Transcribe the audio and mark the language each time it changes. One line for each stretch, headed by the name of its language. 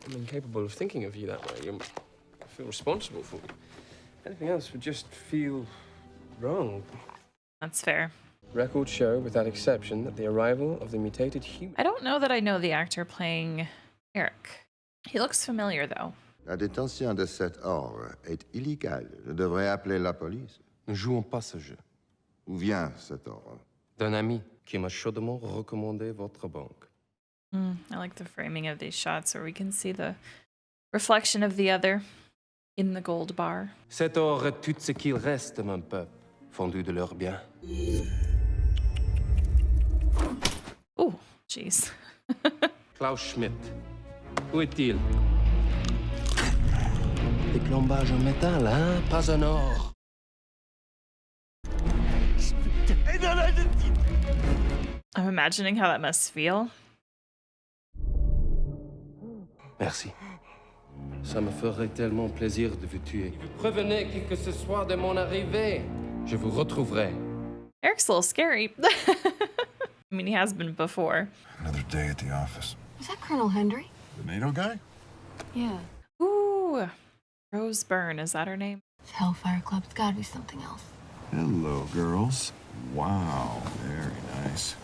English: I'm incapable of thinking of you that way. I feel responsible for you. Anything else would just feel wrong. That's fair. Records show, without exception, that the arrival of the mutated human... I don't know that I know the actor playing Eric. He looks familiar, though.
French: La détention de cet or est illégale. Je devrais appeler la police. Ne jouons pas ce jeu. Où vient cet or? D'un ami qui m'a chaudement recommandé votre banque.
English: I like the framing of these shots where we can see the reflection of the other in the gold bar.
French: Cet or est tout ce qu'il reste de mon peuple, fondu de leurs biens.
English: Oh, jeez.
French: Klaus Schmidt, où est-il? Des plombages en métal, hein? Pas en or.
English: I'm imagining how that must feel.
French: Merci. Ça me ferait tellement plaisir de vous tuer. Si vous prévenez qui que ce soit de mon arrivée, je vous retrouverai.
English: Eric's a little scary. I mean, he has been before. Another day at the office. Is that Colonel Hendry? The NATO guy? Yeah. Ooh, Rose Byrne, is that her name? Hellfire Club's gotta be something else. Hello, girls. Wow, very nice.